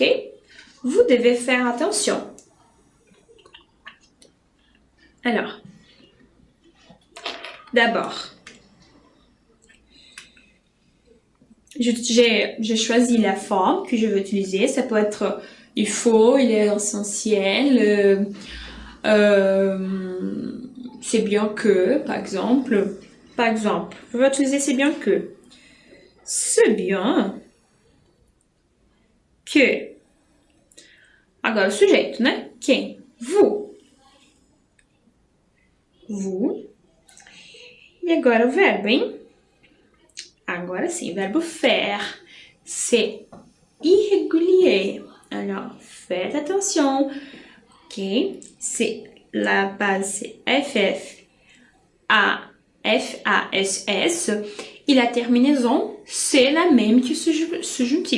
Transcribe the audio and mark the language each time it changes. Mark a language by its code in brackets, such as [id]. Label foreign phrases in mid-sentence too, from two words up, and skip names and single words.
[fr] Vous devez faire attention. Alors, d'abord, j'ai choisi la forme que je veux utiliser. Ça peut être il faut, il est essentiel, c'est bien que, par exemple. Par exemple, je vais utiliser c'est bien que. C'est bien que. [pt] Agora o sujeito, né? Quem? Vous. Vous. E agora o verbo, hein? Agora sim, o verbo faire. [fr] C'est irrégulier. Alors, faites attention. Ok? C'est la base, c'est FF, A, F, A, S, S. Et la terminaison, c'est la même que subjonctif.